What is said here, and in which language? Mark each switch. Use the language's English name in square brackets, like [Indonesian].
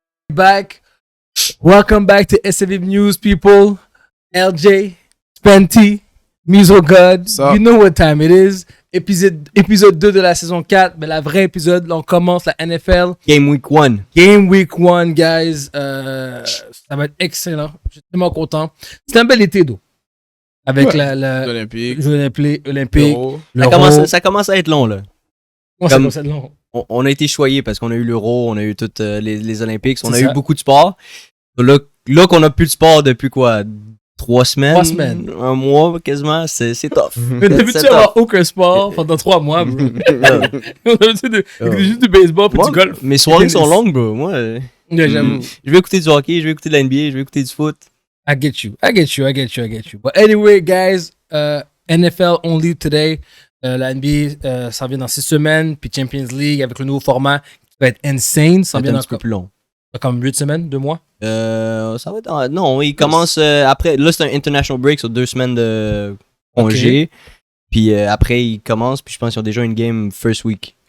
[English] Back. Welcome back to SNV News, people. LJ, Spenty, Muso God. You know what time it is. [French] Épisode 2 de la saison 4, mais la vraie épisode, là, on commence la NFL. [English] Game Week 1. Game Week 1, guys. [French] Ça va être excellent. Je suis tellement content. C'était un bel été, d'eau. Avec la Olympique. Jeux olympiques. Ça commence à être long, là. Moi, ça commence à être long. On a été choyés parce qu'on a eu l'Euro, on a eu toutes les Olympiques, on a eu beaucoup de sport. Là qu'on a plus de sport depuis quoi? 3 semaines? 3 semaines. Un mois, quasiment. C'est tough. Mais d'habitude, avoir aucun sport pendant 3 mois, bro. On a l'habitude juste du baseball puis du golf. Mes soirées sont longues, bro. Moi, j'avoue. Je vais écouter du hockey, je vais écouter de la NBA, je vais écouter du foot. [English] I get you. But anyway, guys, NFL only today. [French] La NBA s'en vient dans 6 semaines. Puis Champions League avec le nouveau format qui va être insane. Ça va être un petit peu plus long. Comme 8 semaines, 2 mois? Ça va être... Non, il commence après... Là, c'est un international break sur 2 semaines de congé. Okay. Puis après, il commence. Puis je pense qu'ils ont déjà une game first week.